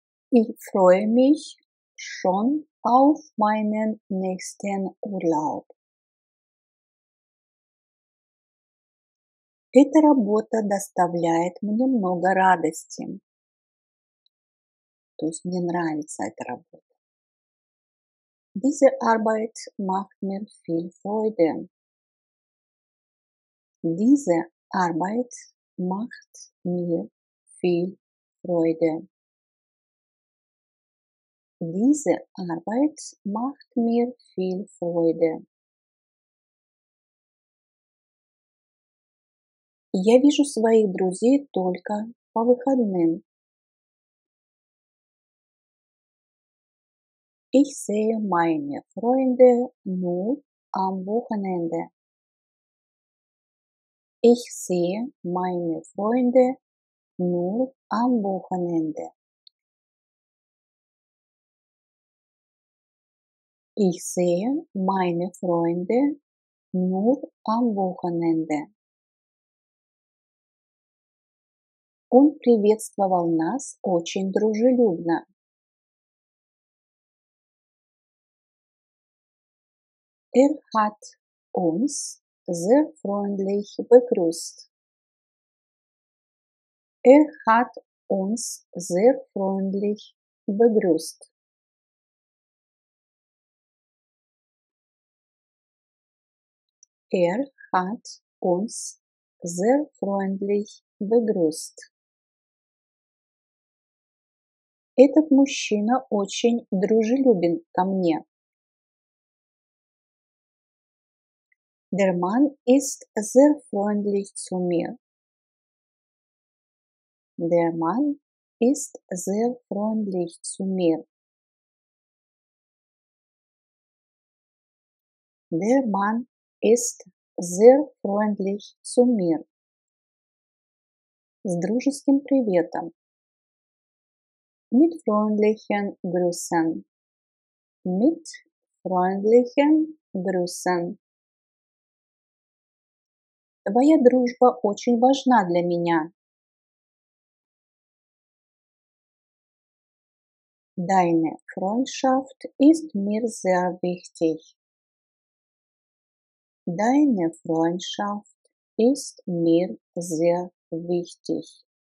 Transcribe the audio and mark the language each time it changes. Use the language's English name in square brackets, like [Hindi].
[German] Ich freue mich schon auf meinen nächsten Urlaub. [Russian] Эта работа доставляет мне много радости. То есть мне нравится эта работа. [German] Diese Arbeit macht mir viel Freude. Diese Arbeit macht mir viel Freude. Diese Arbeit macht mir viel Freude. [Russian] Я вижу своих друзей только по выходным. [German] Ich sehe meine Freunde nur am Wochenende. Ich sehe meine Freunde nur am Wochenende. Ich sehe meine Freunde nur am Wochenende. [Russian] Он приветствовал нас очень дружелюбно. [German] Hat uns sehr freundlich begrüßt. Hat uns sehr freundlich begrüßt. Hat uns sehr freundlich begrüßt. [Russian] Этот мужчина очень дружелюбен ко мне. [German] Der Mann ist sehr freundlich zu mir. Der Mann ist sehr freundlich zu mir. Der Mann ist sehr freundlich zu mir. [Russian] С дружеским приветом. [German] Mit freundlichen Grüßen. Mit freundlichen Grüßen. [Russian] Твоя дружба очень важна для меня. [German] Deine Freundschaft ist mir sehr wichtig. Deine Freundschaft ist mir sehr wichtig.